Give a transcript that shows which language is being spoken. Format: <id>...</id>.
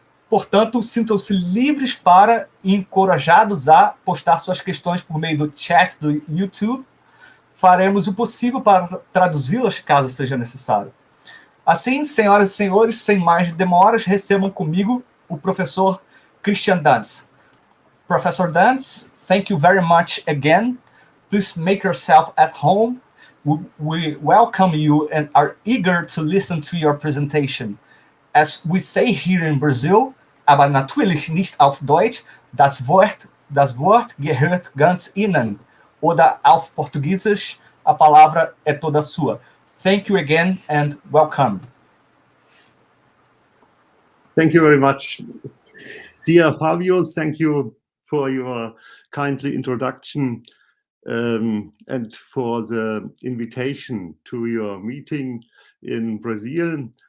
<pt>Portanto, sintam-se livres para e encorajados a postar suas questões por meio do chat do YouTube. Faremos o possível para traduzi-las, caso seja necessário. Assim, senhoras e senhores, sem mais demoras, recebam comigo o professor Christian Danz.</pt> <en>Professor Danz, thank you very much again. Please make yourself at home. We welcome you and are eager to listen to your presentation. As we say here in Brazil,</en> <de>aber natürlich nicht auf Deutsch, das Wort gehört ganz Ihnen. Oder auf</de> <pt>Português, a palavra é toda sua.</pt> <en>Thank you again and welcome. Thank you very much. Dear Fábio, thank you for your kindly introduction and for the invitation to your meeting in Brazil.</en>